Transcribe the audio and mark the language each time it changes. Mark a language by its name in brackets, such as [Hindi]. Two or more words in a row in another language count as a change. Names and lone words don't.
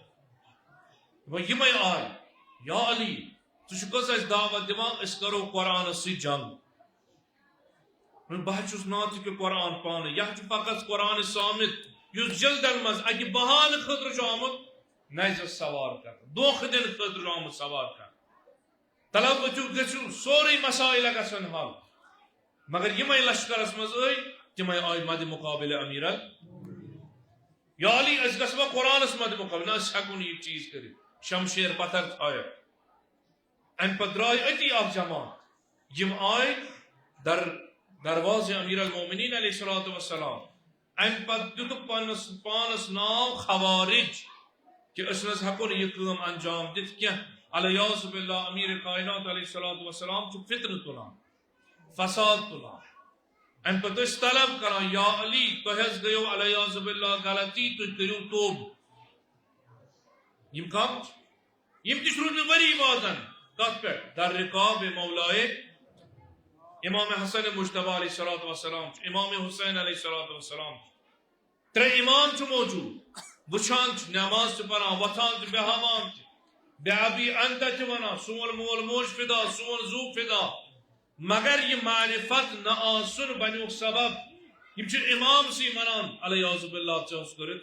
[Kashmiri] یِمے آے یا علی ژٕ چھُکھ حظ اَسہِ دعوت دِوان أسۍ کرو قرآنس سۭتۍ جنگ بہٕ حظ چھُس نا تہٕ کہِ قرآن پانہٕ یہِ حظ چھُ فقط قرآن سامت یُس جلدن منٛز اکہِ بہانہٕ خٲطرٕ چھُ آمُت نیزس سوار کرنہٕ دھوکہٕ دِنہٕ خٲطرٕ چھُ آمُت سوار کرنہٕ تلو ؤتھِو گٔژھِو سورُے مسائل گژھن حل مگر یِمے لشکرس منٛز ٲے تِمے آے مدِ مقابل امیر یا علی أسۍ گژھوا قرآنس مدِ مقابل نہ أسۍ ہٮ۪کو نہٕ یہِ چیٖز کٔرِتھ شمشیر پتھر تھٲیکھ امہِ پتہٕ درٛاے أتی اکھ جماعت یِم آے دروازِ امیر المؤمنین [Arabic] علیہ الصلوۃ والسلام [Kashmiri] امہِ پتہٕ دِتُکھ پننس پانس ناو خوارج کہ أسۍ نہ حظ ہٮ۪کو نہٕ یہِ کٲم انجام دِتھ کینٛہہ علیہ باللہ امیر کائنات [Arabic] علیہ الصلوۃ والسلام [Kashmiri] چھُ فتنہٕ تُلان فساد تُلان امہِ پتہٕ ٲسۍ طلب کران یا علی تۄہہِ حظ گٔیو علیہ باللہ غلطی تُہۍ کٔرِو توبہٕ یِم کم یِم تہِ چھِ روٗدمٕتۍ ؤری وادن کتھ پٮ۪ٹھ در رقاب مولائے امام حسن مجتبیٰ [Arabic] علیہ الصلوۃ والسلام [Kashmiri] چھُ امام حسین [Arabic] علیہ الصلوۃ والسلام [Kashmiri] چھُ ترٛےٚ امام چھُ موجوٗد وٕچھان چھُ نٮ۪ماز تہِ پران وۄتھان تہِ بیٚہوان تہِ بے ابی انت تہِ ونان سون مول موج فدا سون زوٗ فدا مگر یہِ معرفت نہ آسُن بنیوکھ سبب یم چھِ امامسٕے ونان علیہ باللہ ژےٚ اوس